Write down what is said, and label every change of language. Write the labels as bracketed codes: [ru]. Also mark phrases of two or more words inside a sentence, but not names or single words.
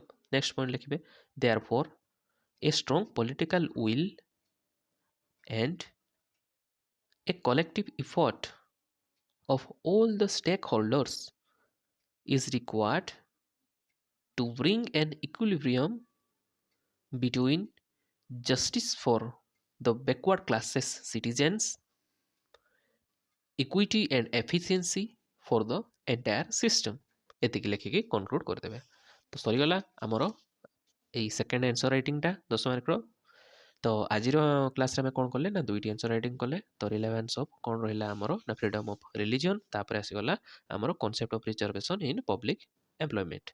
[en] Next point लिखिए therefore a strong political will and a collective effort of all the stakeholders is required to bring an equilibrium between justice for the backward classes citizens, equity and efficiency for the entire system. [or] ଏତିକି ଲେଖିକି କନକ୍ଲୁଡ୍ କରିଦେବେ। ତ ସରିଗଲା ଆମର ଏଇ [en] second answer writing [or] 10 ମାର୍କର। ତ ଆଜିର କ୍ଲାସ୍ରେ ଆମେ କ'ଣ କଲେ ନା ଦୁଇଟି [en] answer writing [or] କଲେ। ତ [en] relevance of [or] କ'ଣ ରହିଲା ଆମର ନା [en] freedom of religion, [or] ତାପରେ ଆସିଗଲା ଆମର [en] concept of reservation in public employment.